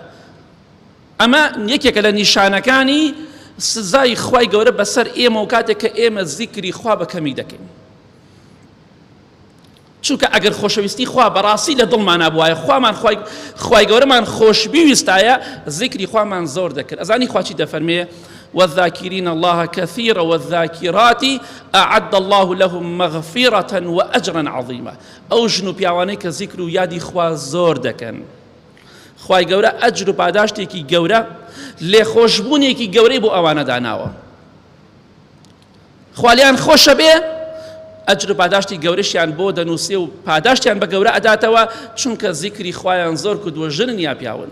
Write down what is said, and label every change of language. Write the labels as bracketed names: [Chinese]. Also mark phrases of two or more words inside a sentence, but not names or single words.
[Central Kurdish] ئەمە یەکێکە لە نیشانەکانی سزای خوای گەورە بەسەر ئێمە و کاتێک کە ئێمە زیکری خوا بە کەمی دەکەین. چونکە ئەگەر خۆشەویستی خوا بەڕاستی لە دڵمانە بوایە، خوامان خوای گەورەمان خۆشبیویستایە، زیکری خوامان زۆر دەکرد. ئەزانی خوا چی دەفەرمێ [Arabic] والذاكرين الله كثيرا والذاكرات أعد الله لهم مغفرة وأجرا عظيما. [Central Kurdish] أو جنو بيواني كذكر يادي خوا زور دكن. خواي گەورە ئەجر و پاداشتێکی گەورە لێخۆشبوونێکی گەورەی بۆ ئەوانە داناوە. خوالیان خۆشە بێ ئەجر و پاداشتی گەورەشیان بۆ دەنووسێ و پاداشتیان بە گەورە ئەداتەوە چونکە زیکری خوایان زۆر کردووە ژنن یا پیاون.